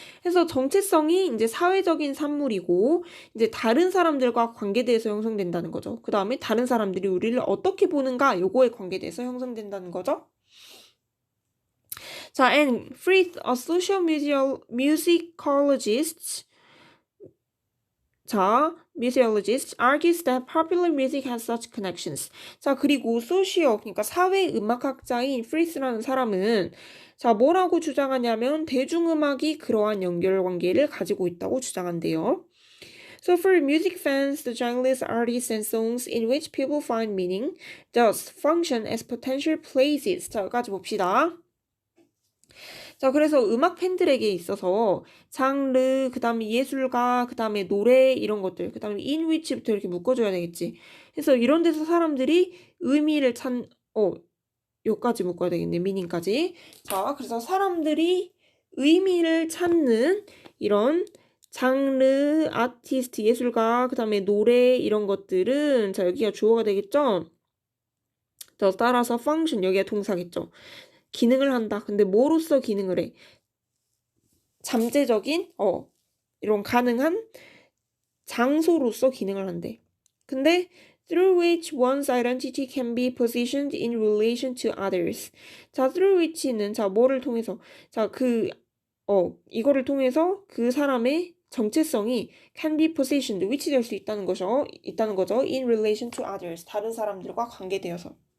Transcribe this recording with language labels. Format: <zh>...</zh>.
<ko>그래서 정체성이 이제 사회적인 산물이고, 이제 다른 사람들과 관계돼서 형성된다는 거죠. 그 다음에 다른 사람들이 우리를 어떻게 보는가, 요거에 관계돼서 형성된다는 거죠.</ko> <en>자, and Frith, a social musicologist, 자, musicologist argues that popular music has such connections.</en> <ko>자, 그리고 소시오, 그러니까 사회음악학자인 프리스라는 사람은 자, 뭐라고 주장하냐면 대중음악이 그러한 연결관계를 가지고 있다고 주장한대요.</ko> <en>So for music fans, the genres, artists, and songs in which people find meaning thus function as potential places.</en> <ko>자, 여기까지 봅시다. 자, 그래서 음악 팬들에게 있어서 장르, 그 다음에 예술가, 그 다음에 노래 이런 것들, 그 다음에</ko> <en>in which</en> <ko>부터 이렇게 묶어줘야 되겠지. 그래서 이런 데서 사람들이 의미를 요까지 묶어야 되겠네, 미닝까지. 자, 그래서 사람들이 의미를 찾는 이런 장르, 아티스트, 예술가, 그 다음에 노래 이런 것들은 자, 여기가 주어가 되겠죠? 더 따라서 function, 여기가 동사겠죠? 기능을 한다. 근데 뭐로써 기능을 해? 잠재적인 이런 가능한 장소로서 기능을 한대.</ko> <en>근데 through which one's identity can be positioned in relation to others.</en> <ko>자,</ko> <en>through which</en> <ko>는 자, 뭐를 통해서 자, 이거를 통해서 그 사람의 정체성이</ko> <en>can be positioned,</en> <ko>위치될 수 있다는 거죠.</ko> <en>in relation to others.</en> <ko>다른 사람들과 관계되어서.</ko>